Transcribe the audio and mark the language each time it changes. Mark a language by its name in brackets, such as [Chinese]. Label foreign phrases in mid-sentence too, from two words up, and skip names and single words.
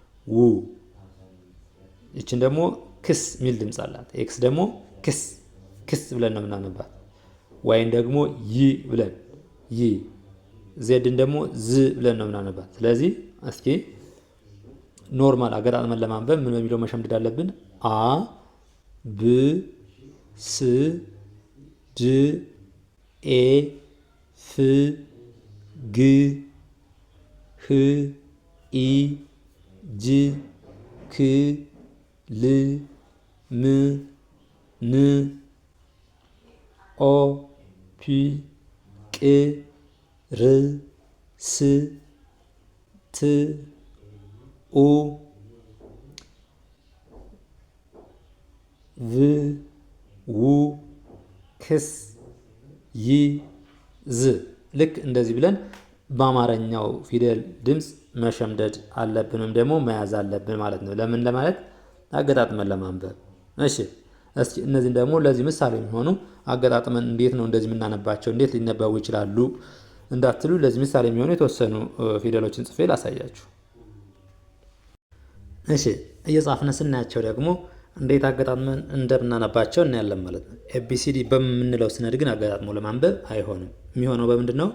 [Amharic] ይችን ደግሞ ክስ ሚል ድምፅ አላት። ኤክስ ደግሞ ክስ ብለን ነው የምናነባት። ዋይን ደግሞ ይ ብለን ዜድን ደግሞ ዝ ብለን ነው የምናነባት። ስለዚህ እስኪ ኖርማል አገጣጥመን ለማንበብ ምን በሚለው መሸምደድ አለብን? ብ ስ ድ ኤ ፍ ግ ህ ኢ ጅ ክ ል ም ን ኦ ፒ ቅ ር ስ ት ኡ ቭ ው ክስ ይ ዝ ልክ እንደዚህ ብለን በአማርኛው ፊደል ድምፅ መሸምደድ አለብን ወይም ደግሞ መያዝ አለብን ማለት ነው። ለምን? ለማለት አገጣጥመን ለማንበብ። እሺ እስኪ እነዚህን ደግሞ ለዚህ ምሳሌ የሚሆኑ አገጣጥመን እንዴት ነው እንደዚህ የምናነባቸው፣ እንዴት ሊነበቡ ይችላሉ እንዳትሉ ለዚህ ምሳሌ የሚሆኑ የተወሰኑ ፊደሎችን ጽፌ ላሳያችሁ። እሺ እየጻፍን ስናያቸው ደግሞ እንዴት አገጣጥመን እንደምናነባቸው እናያለን ማለት ነው። ኤቢሲዲ በምንለው ስነድ ግን አገጣጥሞ ለማንበብ አይሆንም። የሚሆነው በምንድን ነው?